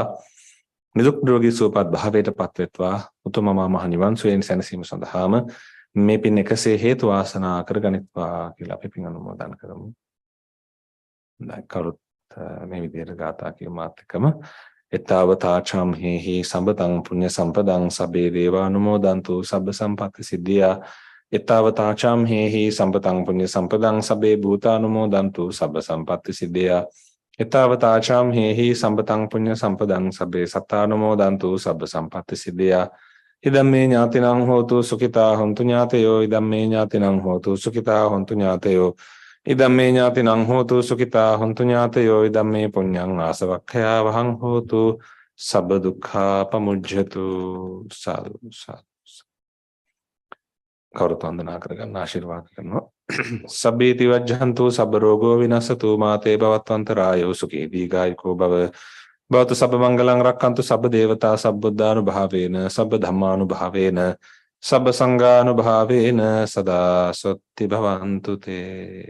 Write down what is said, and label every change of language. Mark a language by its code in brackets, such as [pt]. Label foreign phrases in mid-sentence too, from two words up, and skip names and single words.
[si] නිදුක් නිරෝගී සුවපත් භාවයට පත් වෙත්වා. උතුම් මහ නිවන් සුවයෙන් සැනසීම සඳහාම මේ පින් එකසේ හේතු වාසනා කරගනිත්වා කියලා අපි පින් අනුමෝදන් කරමු. කවුරුත් මේ විදිහට ගාථා කියමු මාත් එක්කම. [pi] එතාවතාචම් හේහි සම්පතං පුඤ්ඤ සම්පදං සබ්බේ දේවානුමෝදන්තු සබ්බ සම්පත්ති සිද්ධියා. එතාවතාචම් හේහි සම්පතං පුඤ්ඤ සම්පදං සබ්බේ භූතානුමෝදන්තු සබ්බ සම්පත්ති සිද්ධියා. එතාවතාචම් හේහි සම්පතං පුඤ්ඤ සම්පදං සබ්බේ සත්තානුමෝදන්තු සබ්බ සම්පත්ති සිද්ධියා. ඉදම්මේ ඥාතිනං හෝතු සුඛිතා හොන්තු ඥාතයෝ. ඉදම්මේ ඥාතිනං හෝතු සුඛිතා හොන්තු ඥාතයෝ. ඉදම්මේ ඥාතිනං හෝතු සුඛිතා හොන්තු ඥාතයෝ. ඉදම්මේ පුඤ්ඤං ආසවක්ඛයා වහං හෝතු සබ්බ දුක්ඛා පමුජ්ජතු. සාදු සාදු. [si] කවුරුත් වන්දනා කරගන්න ආශිර්වාද කරනවා. [pi] සබ්බේති වජ්ජහන්තු සබ්බ රෝගෝ විනසතු මාතේ භවත්වන්තරායෝ සුඛී දීඝායුකෝ භව. භවතු සබ්බ මංගලං රක්ඛන්තු සබ්බ දේවතා සබ්බුද්ධානුභාවේන සබ්බ ධම්මානුභාවේන සබ්බ සංඝානුභාවේන සදා සොත්ති භවන්තු තේ.